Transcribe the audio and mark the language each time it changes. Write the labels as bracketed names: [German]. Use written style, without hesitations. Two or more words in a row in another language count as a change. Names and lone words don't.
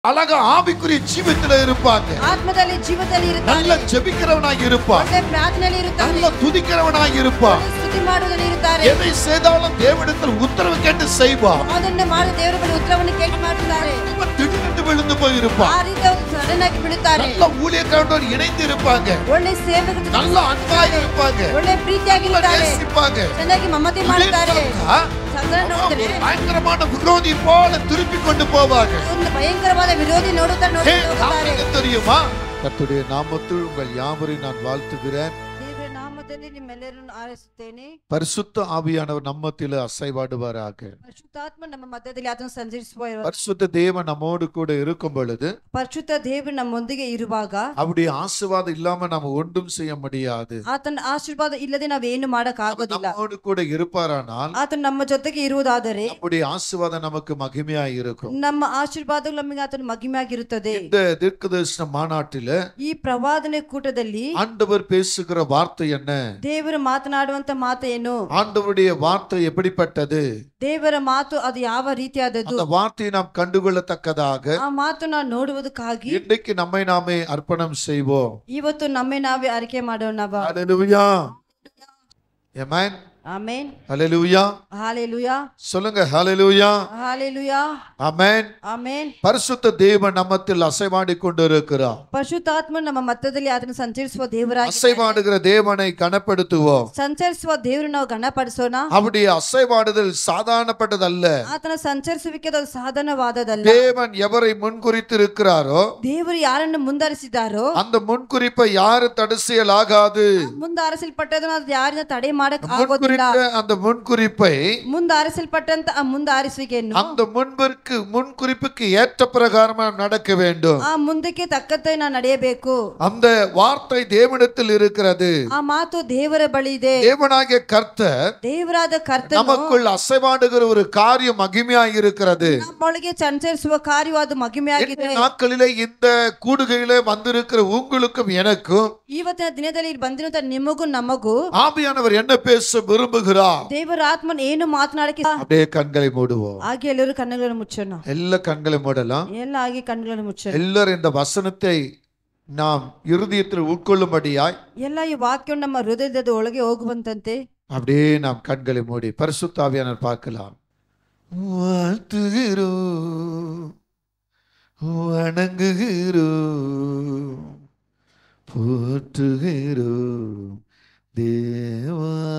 [Tamil] அழகா ஆவிக்குரிய ஜீவிதத்துல இருப்பாங்க. [Kannada] ஆத்மದಲ್ಲಿ ಜೀವದಲ್ಲಿ ಇರುತ್ತಾರೆ. [Tamil] நல்ல ஜெபிக்கிறவனாக இருப்பான். [Kannada] ಒಳ್ಳೆ ಪ್ರಾರ್ಥನೆಯಲ್ಲಿ ಇರುತ್ತಾರೆ. [Tamil] நல்ல துதிக்கிறவனாக இருப்பான். [Kannada] ಸ್ತುತಿ ಮಾಡುವುದರಲ್ಲಿ ಇರುತ್ತಾರೆ. [Tamil] எதை செய்தாலும் தேவனிடத்தில் உத்தரவு கேட்டு செய்வான். [Kannada] ಅದನ್ನು ಮಾಡಿ ದೇವರ ಬಳಿ ಉತ್ತರವನ್ನು ಕೇಳಿ ಮಾಡುತ್ತಾರೆ. [Tamil] திடீரென்று விழுந்து போய் இருப்பான். [Kannada] ಆ ರೀತಿ ಅವರು ಸಡನ್ ಆಗಿ ಬೀಳುತ್ತಾರೆ. [Tamil] நல்ல ஊழியக்காரரோடு இணைந்து இருப்பாங்க. [Kannada] ಒಳ್ಳೆ ಸೇವಕರು [Tamil] நல்ல அன்பாக இருப்பாங்க. [Kannada] ಒಳ್ಳೆ ಪ್ರೀತಿಯಾಗಿ ಇರುತ್ತಾರೆ. [Tamil] நேசிப்பாங்க. [Kannada] ಚೆನ್ನಾಗಿ ಮಮತೆ ಮಾಡುತ್ತಾರೆ. [Tamil] பயங்கரமான விரோதி போல திருப்பி கொண்டு போவாங்க. [Kannada] ಒಂದು ಭಯಂಕರವಾದ ವಿರೋಧಿ ನೋಡುತ್ತಾ ಹೋಗುತ್ತಾರೆ. [Tamil] தெரியுமா? கர்த்தருடைய நாமத்தில் உங்கள் யாவரையும் நான் வாழ்த்துகிறேன். [Kannada] ದೇವರ ನಾಮದಲ್ಲಿ ನಿಮ್ಮೆಲ್ಲರನ್ನು ಆರಿಸುತ್ತೇನೆ. [Tamil] பரிசுத்த ஆவியானவர் நம்மத்திலே அசைவாடுவாராக. [Kannada] ಪರಿಶುದ್ಧಾತ್ಮ ನಮ್ಮ ಮಧ್ಯದಲ್ಲಿ ಆತನು ಸಂಚರಿಸುವ [Tamil] பரிசுத்த தேவன் நம்மோடு கூட இருக்கும் பொழுது, [Kannada] ಪರಿಶುದ್ಧ ದೇವರು ನಮ್ಮೊಂದಿಗೆ ಇರುವಾಗ [Tamil] அவருடைய ஆசீர்வாதம் இல்லாம நாம ஒன்றும் செய்ய முடியாது. [Kannada] ಆತನ ಆಶೀರ್ವಾದ ಇಲ್ಲದೆ ನಾವೇನು ಮಾಡಕ್ ಆಗೋದಿಲ್ಲ. [Tamil] நம்மோடு கூட இருப்பாரானால் [Kannada] ಆತನು ನಮ್ಮ ಜೊತೆಗೆ ಇರುವುದಾದರೆ [Tamil] நம்முடைய ஆசீர்வாதம் நமக்கு மகிமையாய் இருக்கும். [Kannada] ನಮ್ಮ ಆಶೀರ್ವಾದಗಳು ನಮಗೆ ಆತನ ಮಹಿಮೆಯಾಗಿರುತ್ತದೆ. [Tamil] இந்த தீர்க்கதரிசன மாநாட்டில [Kannada] ಈ ಪ್ರವಾದನೆ ಕೂಟದಲ್ಲಿ [Tamil] ஆண்டவர் பேசுகிற வார்த்தை என்ன? [Kannada] ದೇವರು ಮಾತನಾಡುವಂತ ಮಾತು ಏನು? [Tamil] ஆண்டவருடைய வார்த்தை எப்படிப்பட்டது? [Kannada] ದೇವರ ಮಾತು ಅದು ಯಾವ ರೀತಿಯಾದದ್ದು? [Tamil] அந்த வார்த்தையை நாம் கண்டுகொள்ளத்தக்கதாக [Kannada] ಆ ಮಾತು ನಾವು ನೋಡುವುದಕ್ಕಾಗಿ [Tamil] இன்றைக்கு நம்மை நாமே அர்ப்பணம் செய்வோம். [Kannada] ಇವತ್ತು ನಮ್ಮೆ ನಾವೇ ಅರಿಕೆ ಮಾಡೋಣ. [Tamil] ஹல்லேலூயா. ஆமென். [Kannada] ಆಮೆನ್. [Tamil] ஹல்லேலூயா. ஹalleluya. சொல்லுங்க ஹல்லேலூயா. ஹalleluya. ஆமென். [Kannada] ಆಮೆನ್. [Tamil] பரிசுத்த தேவன் நம்மத்தில் அசைவாடி கொண்டிருக்கிறார். [Kannada] ಪರಿಶುದ್ಧಾತ್ಮ ನಮ್ಮ ಮಧ್ಯದಲ್ಲಿ ಆತನು ಸಂಚರಿಸುವ ದೇವರಾಗಿ [Tamil] அசைவாடுகிற தேவனை கனப்படுத்துவோம். [Kannada] ಸಂಚರಿಸುವ ದೇವರು ನಾವು ಗಣಪಡಿಸೋಣ. [Tamil] அவருடைய அசைவாடுதல் சாதாரணப்பட்டதல்ல. [Kannada] ಆತನ ಸಂಚರಿಸುವಿಕೆ ಅದು ಸಾಧನವಾದದಲ್ಲ. [Tamil] தேவன் எவரை முன்குறித்திருக்கிறாரோ, [Kannada] ದೇವರು ಯಾರನ್ನು ಮುಂದಾರಿಸಿದಾರೋ [Tamil] அந்த முன்குறிப்பை யாரு தடுசியலாகாது. [Kannada] ಮುಂದಾರಿಸಲ್ಪಟ್ಟದನ್ನು ಅದು ಯಾರನ್ನ ತಡೆ ಮಾಡಕ್ ಆಗೋದಿಲ್ಲ. [Tamil] அந்த முன்குறிப்பை [Kannada] ಮುಂದಾರಿಸಲ್ಪಟ್ಟಂತ ಆ ಮುಂದಾರಿಸುವಿಕೆಯನ್ನು [Tamil] அந்த முன்குறிப்புக்கு ஏற்ற பிரகாரம் நடக்க வேண்டும். [Kannada] ಆ ಮುಂದಕ್ಕೆ ತಕ್ಕಂತೆ ನಾವು ನಡೆಯಬೇಕು. [Tamil] அந்த வார்த்தை தேவனிடத்தில் இருக்கிறது. [Kannada] ಆ ಮಾತು ದೇವರ ಬಳಿ ಇದೆ. [Tamil] தேவனாகிய கர்த்தர் [Kannada] ದೇವರಾದ ಕರ್ತನು [Tamil] நமக்குள் அசைவாடுகிற ஒரு காரியம் மகிமையாய் இருக்கிறது. [Kannada] ನಮ್ಮೊಳಗೆ ಸಂಚರಿಸುವ ಕಾರ್ಯವಾದ ಮಹಿಮೆಯಾಗಿದೆ. [Tamil] நாட்களிலே இந்த கூடுகையிலே வந்திருக்கிற உங்களுக்கும் எனக்கும் [Kannada] ಇವತ್ತಿನ ದಿನದಲ್ಲಿ ಬಂದಿರುವಂತ ನಿಮಗೂ ನಮಗೂ [Tamil] ஆவியானவர் என்ன பேச விரும்புகிறார்? [Kannada] ದೇವರ ಆತ್ಮನ್ ಏನು ಮಾತನಾಡಕ್ಕೆ [Tamil] அப்படியே கண்களை மூடுவோம். [Kannada] ಹಾಗೆ ಎಲ್ಲರೂ ಕಣ್ಣುಗಳನ್ನು ಮುಚ್ಚೋಣ. [Tamil] எல்லா கண்களை மூடலாம். [Kannada] ಎಲ್ಲ ಹಾಗೆ ಕಣ್ಣುಗಳನ್ನು ಮುಚ್ಚೋಣ. [Tamil] எல்லாரும் இந்த வசனத்தை நாம் இருதயத்தில் உட்கொள்ளும்படியாய் [Kannada] ಎಲ್ಲ ಈ ವಾಕ್ಯವನ್ನು ನಮ್ಮ ಹೃದಯದ ಒಳಗೆ ಹೋಗುವಂತಂತೆ [Tamil] அப்படியே நாம் கண்களை மூடி பரிசுத்த ஆவியானவர் பார்க்கலாம். வாழ்த்துகிறோம், வணங்குகிறோம், போற்றுகிறோம் தேவா.